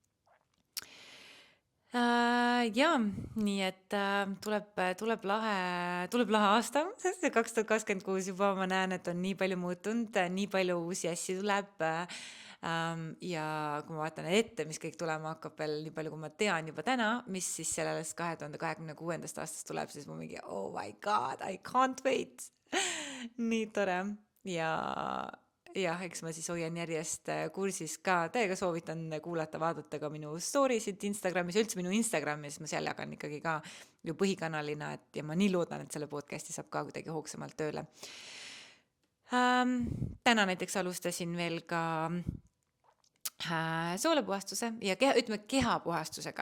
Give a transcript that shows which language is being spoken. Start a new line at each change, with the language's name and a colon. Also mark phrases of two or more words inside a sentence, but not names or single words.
Estonian: Ja nii et tuleb lahe aasta, see 2026 juba ma näen, et on nii palju muutunud, nii palju uusi asju tuleb ja kui ma vaatan ette, mis kõik tulema hakkab veel nii palju, kui ma tean juba täna, mis siis sellest 2026. aastast tuleb, siis ma mingi,
English: oh my god, I can't wait.
Estonian: Nii tore ja jah, eks ma siis hoian järjest kursis ka, täiega soovitan kuulata, vaadata ka minu story'sid Instagramis, üldse minu Instagramis, ma seal jagan ikkagi ka ju põhikanalina, et ja ma nii loodan, et selle podcast'i saab ka kuidagi hoogsamalt tööle. Täna näiteks alustasin veel ka soolepuhastuse ja ütleme kehapuhastusega.